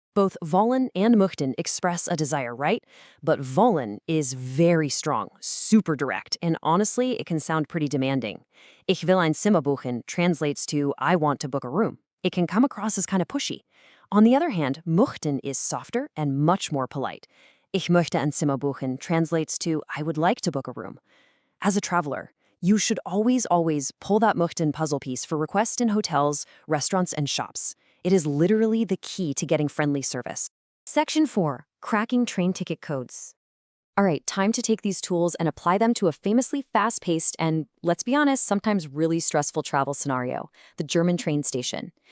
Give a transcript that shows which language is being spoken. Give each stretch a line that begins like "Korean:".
English: Both wollen and möchten express a desire, right? But wollen is very strong, super direct, and honestly, it can sound pretty demanding.
German: Ich will ein Zimmer buchen
English: translates to I want to book a room. It can come across as kind of pushy. On the other hand, möchten is softer and much more polite.
German: Ich möchte ein Zimmer buchen
English: translates to I would like to book a room. As a traveler, you should always pull that möchten puzzle piece for requests in hotels, restaurants, and shops. It is literally the key to getting friendly service. Section 4, cracking train ticket codes. All right, time to take these tools and apply them to a famously fast-paced and, let's be honest, sometimes really stressful travel scenario, the German train station.